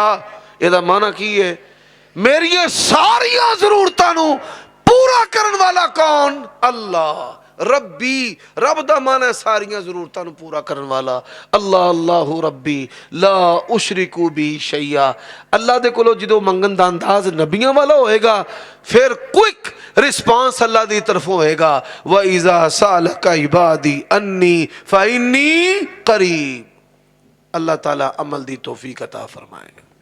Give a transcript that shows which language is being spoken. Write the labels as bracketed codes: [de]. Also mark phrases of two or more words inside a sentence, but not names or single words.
[pa] یہ دا معنی کی ہے؟ میری ساریاں ضرورتانوں پورا کرن والا کون؟ اللہ۔ ربی، رب دا معنی ہے ساریاں ضرورتانوں پورا کرن والا، [ar] اللہ اللہ ربی لا اشرکو بی شیئا۔ [pa] اللہ دے کولو جدو منگن دا انداز نبیاں والا ہوئے گا، پھر [en] quick response [pa] اللہ دی طرفوں ہوئے گا [ar] وَإِذَا سَأَلَكَ عِبَادِي أَنِّي فَإِنِّي قَرِيبٌ۔ [pa] اللہ تعالیٰ عمل دی توفیق عطا فرمائے۔